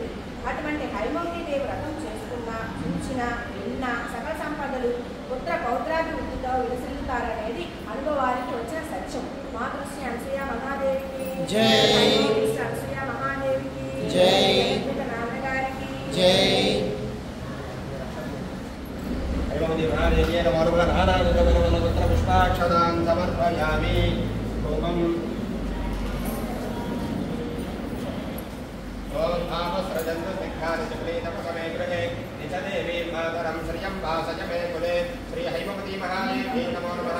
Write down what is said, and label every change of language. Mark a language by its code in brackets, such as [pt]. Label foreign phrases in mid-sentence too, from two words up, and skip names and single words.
[te] అటువంటి హైమవతి దేవి వ్రతం చేసుకున్న, చూచిన, విన్న సకల సంపదలు పుత్ర పౌత్రాభివృద్ధితో విలసిల్లుతారనేది అనుభవానికి వచ్చిన సత్యం. మాతృశ్రీ అనసూయ మహాదేవికి అనసూయ మహాదేవికి నాన్నగారికి [sa] పుష్పాక్షదాన్ సమర్పయామి. गृहे मातरं श्रियं वासज मे कुले श्री हैमवती महादेवी नमो नमः.